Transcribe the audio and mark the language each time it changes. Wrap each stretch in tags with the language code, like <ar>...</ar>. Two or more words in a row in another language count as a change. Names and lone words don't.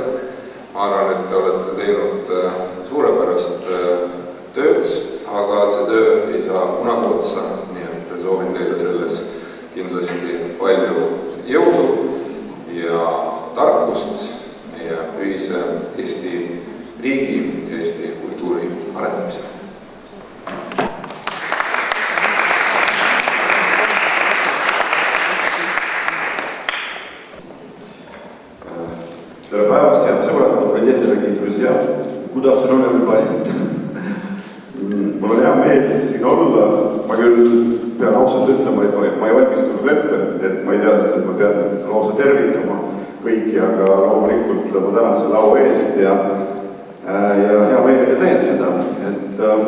<et>Ma arvan, et te olete teinud suurepärast tööd, aga see töö ei saa kunagi otsa, nii et soovin teile selles kindlasti palju jõudu ja tarkust meie ühise Eesti riigi ja Eesti kultuuri arendamisel. Tere päevast, head sõbrad,</et> <ru>добрый день, дорогие друзья.</ru> <en>Good afternoon, everybody.</en> <et>Mul on hea meel siin olla. Ma küll pean ausalt ütlema, et ma ei valmistunud ette, et ma ei teadnud, et ma pean lausa tervitama kõiki, aga loomulikult ma tänan selle au eest ja hea meelega teen seda, et</et>